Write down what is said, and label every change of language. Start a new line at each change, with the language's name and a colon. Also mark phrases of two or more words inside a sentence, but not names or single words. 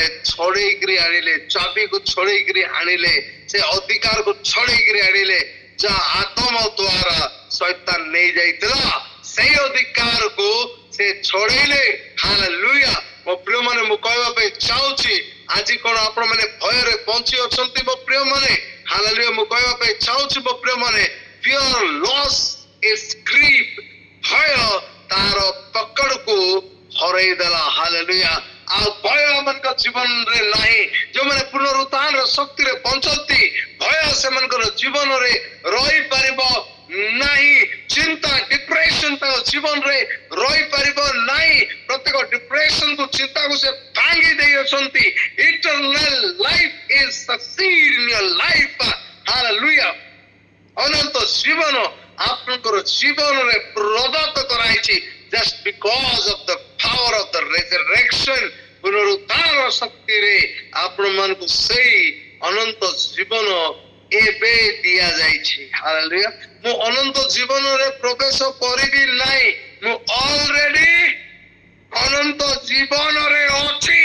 Odia: ଛଡେଇକିରି ଆଣିଲେ, ଚାବିକୁ ଛଡେଇକିରି ଆଣିଲେ, ସେ ଅଧିକାରକୁ ଛଡେଇକିରି ଆଣିଲେ ଯାହା ଆଦମ ଦ୍ୱାରା ଶୈତାନ ନେଇ ଯାଇଥିଲା। ସେଇ ଅଧିକାରକୁ ସେ ଛଡେଇଲେ। ହାଲେଲୁୟା। ମୋ ପ୍ରିୟ ମାନେ, ମୁଁ କହିବା ପାଇଁ ଚାହୁଁଛି ଆଜି କଣ ଆପଣ ମାନେ ଭୟରେ ବଞ୍ଚି ଅଛନ୍ତି ମୋ ପ୍ରିୟ ମାନେ? ହାଲେଲୁୟା। ମୁଁ କହିବା ପାଇଁ ଚାହୁଁଛି ମୋ ପ୍ରିୟ ମାନେ,
English: fear loss its grip,
Odia: ଭୟ ତାର ପକଡକୁ ହରେଇ ଦେଲା। ହାଲେଲୁୟା। ଆଉ ଭୟ ଆମମାନଙ୍କ ଜୀବନରେ ନାହିଁ। ଯୋଉମାନେ ପୁନରୁତ୍ଥାନର ଶକ୍ତିରେ ବଞ୍ଚନ୍ତି, ଭୟ ସେମାନଙ୍କର ଜୀବନରେ ରହିପାରିବ ନାହିଁ। ଚିନ୍ତା, ଡିପ୍ରେସନ ତାଙ୍କ ଜୀବନରେ ରହିପାରିବ ନାହିଁ। ପ୍ରତ୍ୟେକ ଡିପ୍ରେସନକୁ, ଚିନ୍ତାକୁ ସେ ଭାଙ୍ଗି ଦେଇଅଛନ୍ତି।
English: eternal life is succeed in your life.
Odia: ହାଲେଲୁୟା। ଅନନ୍ତ ଜୀବନ ଆପଣଙ୍କର ଜୀବନରେ ପ୍ରଦତ୍ତ କରାଯାଇଛି
English: just because of the power of the resurrection.
Odia: ପୁନରୁତ୍ଥାନର ଶକ୍ତିରେ ଆପଣ ମାନଙ୍କୁ ସେଇ ଅନନ୍ତ ଜୀବନ ଏବେ ଦିଆଯାଇଛି। ହାଲେଲୁୟା। ମୁଁ ଅନନ୍ତ ଜୀବନରେ ପ୍ରବେଶ କରିବି ନାହିଁ, ମୁଁ ଅଲରେଡି ଅନନ୍ତ ଜୀବନରେ ଅଛି।